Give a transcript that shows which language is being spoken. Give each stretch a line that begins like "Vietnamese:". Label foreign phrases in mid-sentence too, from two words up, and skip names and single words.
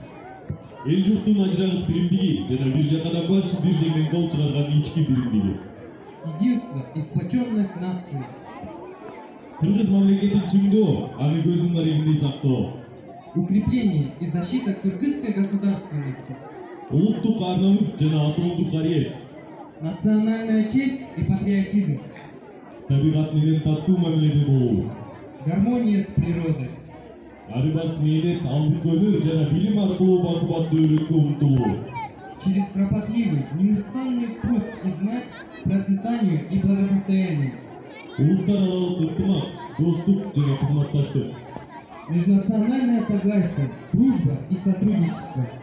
Kyrgyz: Эл журттун ажырагыс биримдиги жана бир жакадан баш бир жеңден кол чыгарган ички биримдиги.
Russian: Единство и сплоченность нации.
Kyrgyz: Кыргыз мамлекетин чыңдоо, аны көзүнүн дарегиндей сактоо.
Russian: Укрепление и защита кыргызской государственности.
Kyrgyz: Улуттук арнамыз жана атоолдук арыйет.
Russian: Национальная честь и патриотизм.
Kyrgyz: Табигат менен таттуу мамиледе болуу.
Russian: Гармония с природой.
Kyrgyz: Арыбас мээнет, албырт өнөр жана билим аркылуу бакубаттуу өлкөгө умтулуу.
Russian: Через кропотливый, неустанный труд и знать процветанию и благосостоянию.
Kyrgyz: Улуттар аралык ынтымак, достук жана кызматташтык.
Russian: Межнациональное согласие, дружба и сотрудничество.